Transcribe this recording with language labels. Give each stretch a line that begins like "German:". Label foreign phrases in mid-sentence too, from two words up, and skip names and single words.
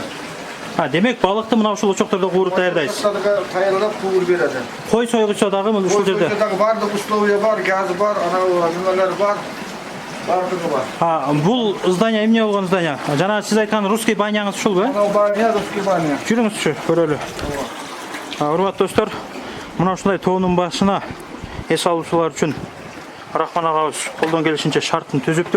Kyrgyz: Демек, балықты мына ушул очоктарда кууруп даярдайсыз.
Uzbek: Tayyorlab quvur beradi.
Kyrgyz: Кой сойгучодагы мына ушул жерде. Бардык условия бар, газы бар, анау nimalar бар. Бардыгы бар. Бул здание эмне болгон здание? Жана сиз айткан
Russian: русский баняңыз
Kyrgyz: ушулбу? Анау баня,
Russian: русский баня.
Kyrgyz: Жүрүңүзчү, көрөлү. Урматтуу достор, мына ушундай тоонун башына эс алуучулар үчүн Рахман агабыз колдон келишинче шарттын түзүптүр.